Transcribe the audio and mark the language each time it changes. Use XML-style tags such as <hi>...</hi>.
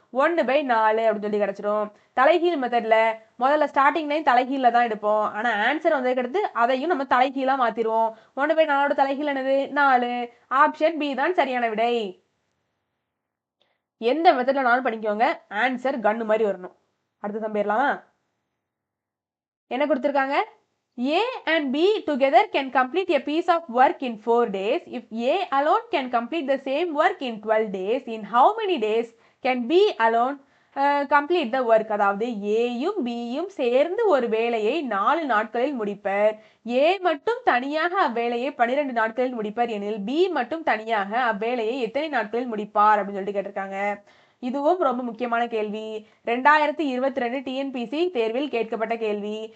<ta>1/4 அப்படின்னு சொல்லி கிடைச்சிரும். தலைகீழ் மெத்தட்ல முதல்ல ஸ்டார்டிங் லைன் தலைகீழ தான் எடுப்போம், ஆனா ஆன்சர் வந்ததுக்கு அடுத்து அதையும் நம்ம தலைகீழா மாத்திருவோம். 1/4 தலைகீழ் என்னது 4. ஆப்ஷன் பி தான் சரியான விடை. எந்த மெத்தட்ல நானும் படிக்கோங்க, ஆன்சர் கன்னு மாதிரி வரணும். அடுத்த சம் போயிடலாமா? என்ன கொடுத்துருக்காங்க,</ta> <en>A and B together can complete a piece of work in 4 days. If A alone can complete the same work in 12 days, in how many days can B alone complete the work?</en> <ta>அதாவது ஏயும் பியும் சேர்ந்து ஒரு வேலையை 4 நாட்களில் முடிப்பர். A மட்டும் தனியாக அவ்வேலையை 12 நாட்களில் முடிப்பர் எனில் B மட்டும் தனியாக அவ்வேலையை எத்தனை நாட்களில் முடிப்பார் அப்படின்னு சொல்லிட்டு கேட்டிருக்காங்க. இதுவும் ரொம்ப முக்கியமான கேள்வி, 2022 டிஎன்பிசி தேர்வில் கேட்கப்பட்ட கேள்வி.</ta>